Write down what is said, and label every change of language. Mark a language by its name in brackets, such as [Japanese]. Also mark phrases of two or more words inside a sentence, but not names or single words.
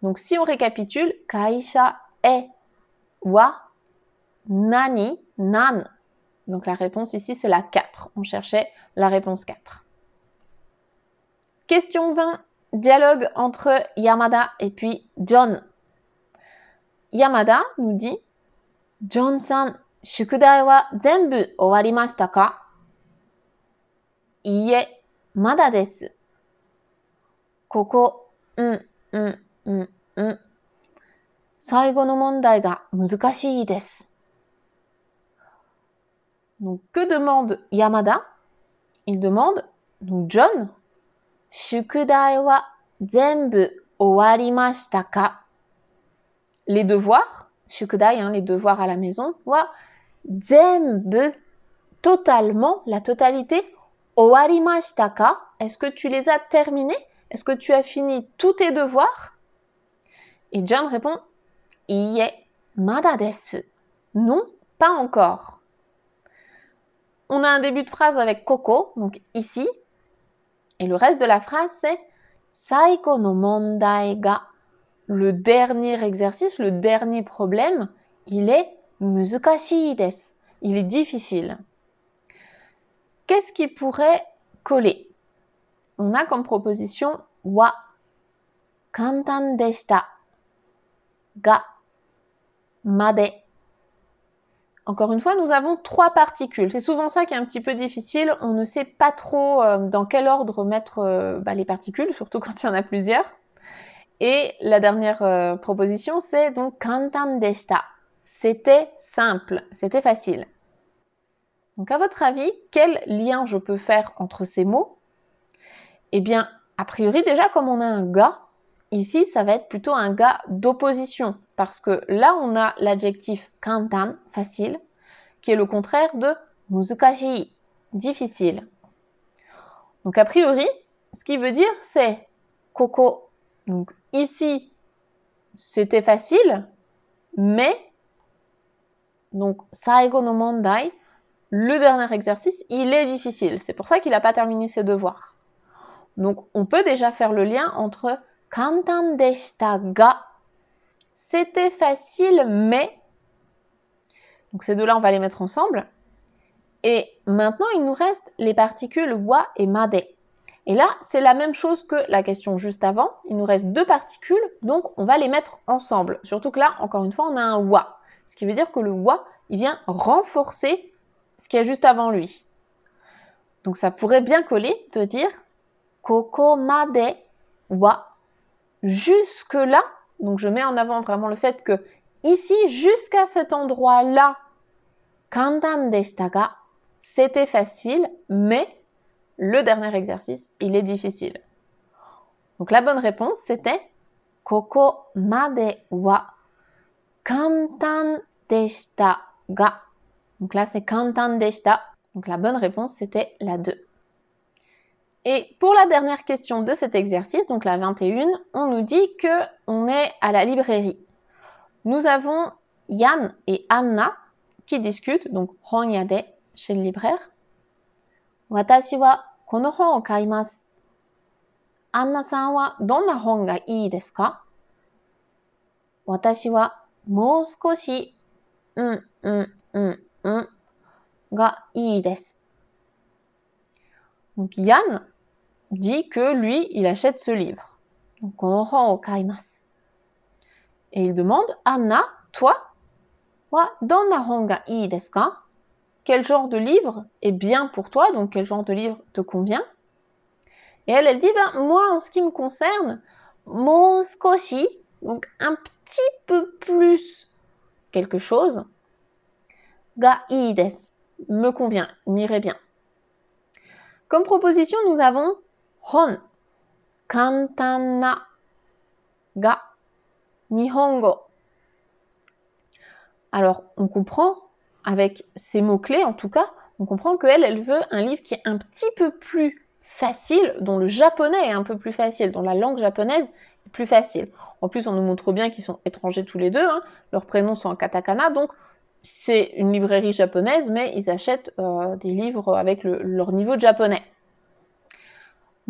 [French] Donc si on récapitule, [Japanese] 会社へは何なん. [French] Donc la réponse ici c'est la 4. On cherchait la réponse 4. Question 20. Dialogue entre Yamada et puis John. Yamada nous dit John-san, [Japanese] 宿題は全部終わりましたか? いいえ、まだです。ここ、最後の問題が難しいです. [French] Donc, que demande Yamada? Il demande, donc John, [Japanese] 宿題は全部終わりましたか? [French] Les devoirs, shukudai, les devoirs à la maison, [Japanese] は全部, [French] totalement, la totalité, [Japanese] 終わりましたか? [French] Est-ce que tu les as terminés? Est-ce que tu as fini tous tes devoirs? Et John répond, [Japanese] いいえ、まだです. [French] Non, pas encore. On a un début de phrase avec koko, donc ici. Et le reste de la phrase, c'est [Japanese] 最後の問題が. [French] Le dernier exercice, le dernier problème, il est [Japanese] 難しいです. [French] Il est difficile. Qu'est-ce qui pourrait coller? On a comme proposition [Japanese] は簡単でしたがまで. [French] Encore une fois, nous avons 3 particules. C'est souvent ça qui est un petit peu difficile. On ne sait pas trop dans quel ordre mettre les particules, surtout quand il y en a plusieurs. Et la dernière proposition, c'est donc [Japanese] 簡単でした. [French] C'était simple, c'était facile. Donc à votre avis, quel lien je peux faire entre ces mots? Eh bien, a priori, déjà, comme on a un ga, ici, ça va être plutôt un ga d'opposition. Parce que là, on a l'adjectif kantan, facile, qui est le contraire de muzukashii, difficile. Donc, a priori, ce qui veut dire, c'est koko. Donc, ici, c'était facile, mais, donc, [Japanese] 最後の問題, [French] le dernier exercice, il est difficile. C'est pour ça qu'il n'a pas terminé ses devoirs. Donc, on peut déjà faire le lien entre [Japanese] 簡単でしたが, [French] c'était facile, mais... Donc, ces deux-là, on va les mettre ensemble. Et maintenant, il nous reste les particules wa et made. Et là, c'est la même chose que la question juste avant. Il nous reste 2 particules, donc on va les mettre ensemble. Surtout que là, encore une fois, on a un wa. Ce qui veut dire que le wa, il vient renforcer ce qu'il y a juste avant lui. Donc, ça pourrait bien coller de dire [Japanese] ここまでは. [French] Jusque-là, donc je mets en avant vraiment le fait que ici, jusqu'à cet endroit-là, [Japanese] 簡単でしたが, [French] c'était facile, mais le dernier exercice, il est difficile. Donc la bonne réponse, c'était [Japanese] ここまでは簡単でしたが. [French] Donc là, c'est [Japanese] 簡単でした. [French] Donc la bonne réponse, c'était la 2. Et pour la dernière question de cet exercice, donc la 21, on nous dit qu'on est à la librairie. Nous avons Yann et Anna qui discutent, donc honyade chez le libraire. [Japanese] 私はこの本を買います. アンナさんはどんな本がいいですか? 私はもう少しがいいです. [French] Donc Yann dit que lui, il achète ce livre. Donc [Japanese] この本を買います. [French] Et il demande, Anna, toi, [Japanese] はどんな本がいいですか? [French] Quel genre de livre est bien pour toi? Donc quel genre de livre te convient? Et elle dit, moi, en ce qui me concerne, [Japanese] もう少し, [French] donc un petit peu plus quelque chose, [Japanese] がいいです, [French] me convient, m'irait bien. Comme proposition, nous avons [Japanese] 本、簡単な、が、日本語. [French] Alors, on comprend, avec ces mots-clés en tout cas, on comprend qu'elle, elle veut un livre qui est un petit peu plus facile, dont le japonais est un peu plus facile, dont la langue japonaise est plus facile. En plus, on nous montre bien qu'ils sont étrangers tous les deux, leurs prénoms sont en katakana, donc c'est une librairie japonaise, mais ils achètent des livres avec leur niveau de japonais.